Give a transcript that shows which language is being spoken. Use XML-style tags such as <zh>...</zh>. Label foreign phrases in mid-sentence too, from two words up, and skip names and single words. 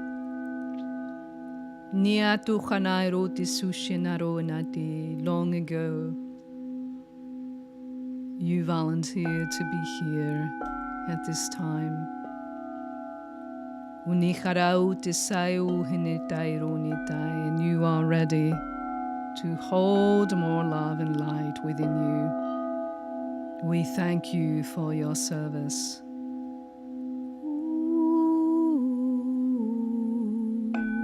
<en>Niatu chanai roti sushinaro nati. Long ago, you volunteered to be here at this time. Unicharau tisau hinitai ronitai, and you are ready to hold more love and light within you. We thank you for your service.</en>